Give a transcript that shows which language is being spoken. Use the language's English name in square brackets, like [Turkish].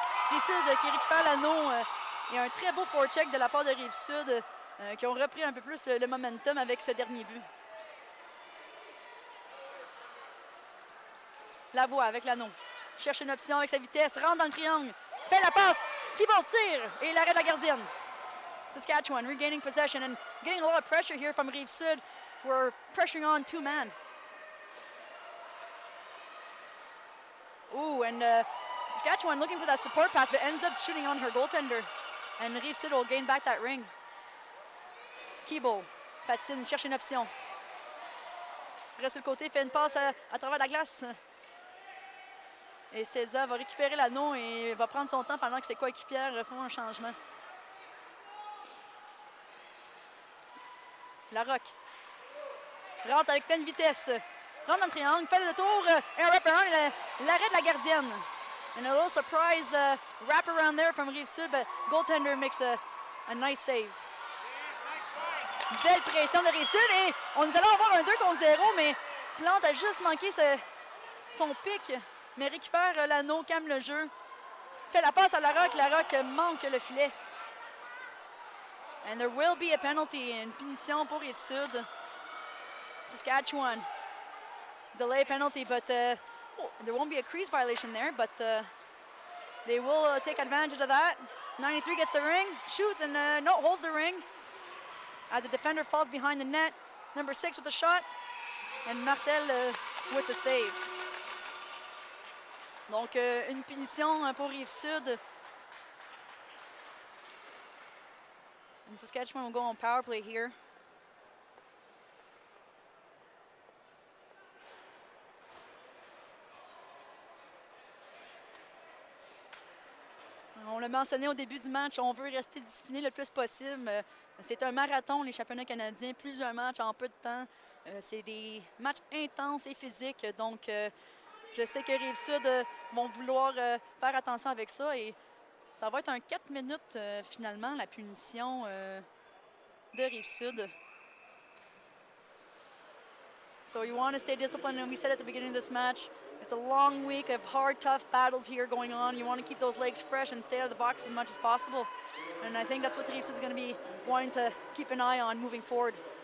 [French] Rive-Sud qui récupère l'anneau. Et un très beau forecheck de la part de Rive-Sud qui ont repris un peu plus le momentum avec ce dernier but. La voit avec l'anneau. Cherche une option avec sa vitesse. Rentre dans le triangle. Fait la passe. Keyboard tire. Et l'arrêt de la gardienne. [English] Saskatchewan regaining possession and getting a lot of pressure here from Rive Sud. We're pressuring on 2-man. Ooh, and Saskatchewan looking for that support pass, but ends up shooting on her goaltender. And Rive Sud will gain back that ring. [French] Kibo patine, cherche une option. Reste sur le côté, fait une passe à travers la glace. Et César va récupérer l'anneau et va prendre son temps pendant que ses coéquipières font un changement. Larocque rentre avec pleine vitesse. Rentre dans le triangle, fait le tour. Un wrap-around et l'arrêt de la gardienne. [English] And a little surprise wrap-around there from Rive Sud, but goaltender makes a nice save. [French] Belle pression de Rive Sud et on nous allons avoir un 2 contre 0, mais Plante a juste manqué son pic, mais récupère l'anneau, calme le jeu. Fait la passe à Larocque manque le filet. [English] And there will be a penalty, [French] une punition pour Rive Sud. Saskatchewan. [English] Delay penalty, but there won't be a crease violation there, but they will take advantage of that. 93 gets the ring, shoots, and holds the ring. As the defender falls behind the net. Number 6 with the shot, and Martel with the save. [French] Donc, une punition pour Rive Sud. [English] And Saskatchewan will go on power play here. [French] On l'a mentionné au début du match, on veut rester discipliné le plus possible. C'est un marathon, les championnats canadiens, plusieurs matchs en peu de temps. C'est des matchs intenses et physiques, donc je sais que Rive-Sud vont vouloir faire attention avec ça et ça va être un 4 minutes finalement, la punition de Rive-Sud. [English] So you want to stay disciplined, and we said at the beginning of this match, it's a long week of hard, tough battles here going on. You want to keep those legs fresh and stay out of the box as much as possible. And I think that's what the Rive Sud is going to be wanting to keep an eye on moving forward.